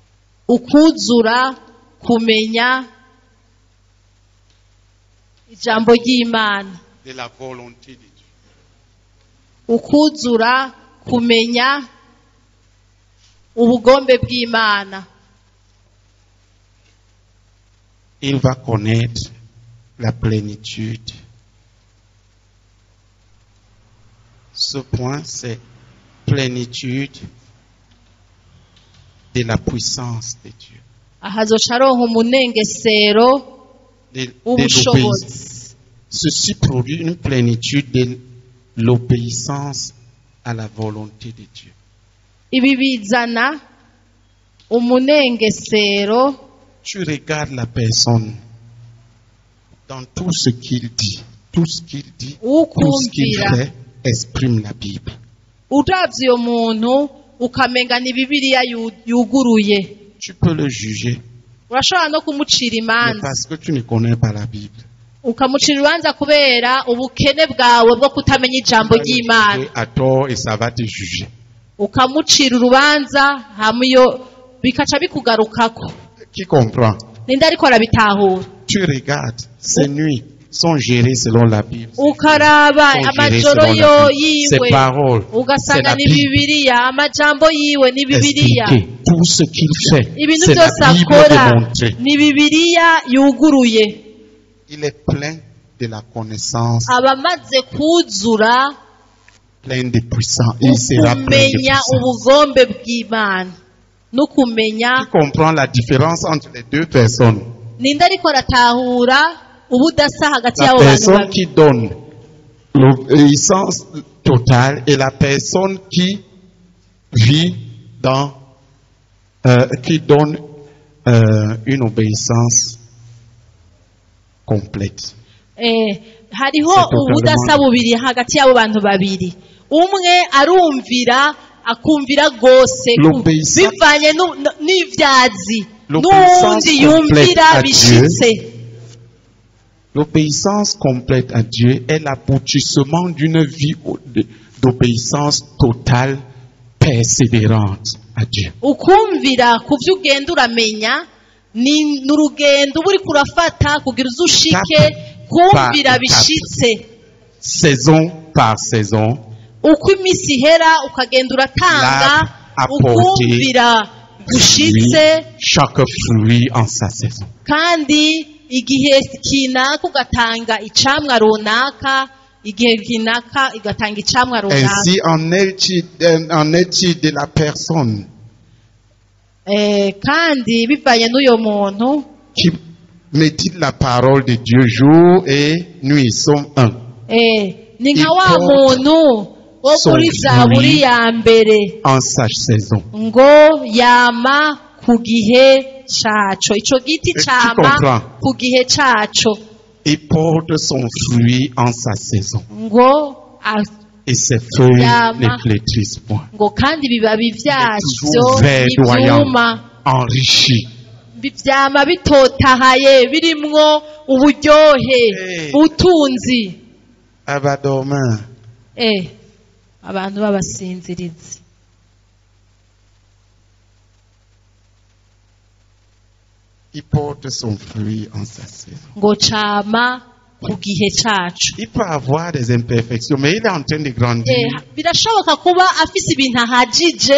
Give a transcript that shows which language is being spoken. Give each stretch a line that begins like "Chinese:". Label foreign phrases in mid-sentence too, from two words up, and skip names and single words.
Rundi: ukuzura kumenya ijambo ry'Imana,
French: De la volonté de Dieu.
Rundi: ukuzura kumenya ubugombe bw'Imana.
French: Il va connaître la plénitude. Ce point, c'est plénitude de la puissance de Dieu.
Rundi: Ahazoca aronka umunengesero
French: De
Rundi: w'ubushobozi.
French: l'obéissance. Ceci produit une plénitude de l'obéissance à la volonté de Dieu.
Rundi: Ibi bizana umunengesero.
French: Tu regardes la personne dans tout ce qu'il dit. Tout ce qu'il dit, tout ce qu'il
Rundi: Ukumvira
French: fait exprime la Bible.
Rundi: uravye uyo muntu ukamenga ni Bibiliya yuguruye.
French: Tu peux le juger,
Rundi: Urashobora no kumucira
French: mais
Rundi: imanza,
French: parce que tu ne connais pas la Bible.
Rundi: ukamucira urubanza kubera ubukene bwawe bwo kutamenya ijambo ry'Imana.
French: À tort et ça va te juger.
Rundi: Ukamucira urubanza hama iyo bikaca bikugarukako.
French: Qui comprend?
Rundi: Ninde ariko arabitahura?
French: Tu regardes, ces nuits sont gérées selon la Bible.
Rundi: Ukaraba
French: Sont gérées
Rundi: amajoro
French: selon
Rundi: yo
French: la Bible. Ces
Rundi: yiwe
French: paroles, c'est
Rundi: ugasanga
French: la
Rundi: ni
French: Bible.
Rundi: Bibiliya, amajambo yiwe ni Bibiliya,
French: Expliqué. Tout ce qu'il fait,
Rundi: ibintu
French: c'est la
Rundi: byose
French: Bible
Rundi: akora
French: démontrée.
Rundi: ni Bibiliya yuguruye.
French: Il est plein de la connaissance,
Rundi: Abamaze kuzura
French: plein de puissance. Il sera plein de
Rundi: ukumenya
French: puissance.
Rundi: ubugombe bw'Imana no kumenya.
French: Qui comprend la différence entre les deux personnes?
Rundi: Ninde ariko aratahura ubudasa hagati
French: La
Rundi: y'abo bantu
French: personne
Rundi: babiri?
French: qui donne l'obéissance totale et la personne qui vit dans, qui donne une obéissance complète.
Rundi: Hariho
French: C'est totalement
Rundi: ubudasa bubiri hagati y'abo bantu babiri. Umwe arumvira akumvira gose
French: L'obéissance-
Rundi: bivanye n'ivyazi,
French: L'obéissance
Rundi: n'uwundi
French: complète
Rundi: yumvira
French: à
Rundi: bishitse.
French: L'obéissance complète à Dieu est l'aboutissement d'une vie d'obéissance totale, persévérante à Dieu.
Rundi: ukumvira ku byo ugenda uramenya ni urugendo uba uri kurafata kugira uze ushike kumvira bishitse
French: Saison par saison,
Rundi: uko iminsi ihera ukagenda uratanga ukumvira gushitse
French: chaque fruit en sa saison.
Rundi: kandi igihe kinaka ugatanga icamwa runaka igihe kinaka igatanga icamwa runaka
French: Ainsi en est-il de la personne
Rundi: kandi bivanye n'uyo muntu
French: qui médite la parole de Dieu jour et nuit, Somme 1.
Rundi: ni nka wa muntu wo muri zaburi ya mbere
French: En sa saison.
Rundi: ngo yama ku gihe caco ico giti
French: Tu
Rundi: cama
French: comprends?
Rundi: ku gihe caco
French: Il porte son fruit en sa saison.
Rundi: ngo
French: Et ses feuilles
Rundi: Yama.
French: ne flétrissent point.
Rundi: ngo kandi ibibabi vyavyo
French: toujours verdoyant.
Rundi: ntivyuma
French: Enrichi.
Rundi: vyama bitotahaye birimwo uburyohe butunzi Abadoma. abantu b'abasinzirizi
French: Il porte son fruit en sa saison.
Rundi: ngo cama ku gihe cacu
French: Il peut avoir des imperfections, mais il est en train de grandir.
Rundi: birashoboka kuba afise ibintu ahajije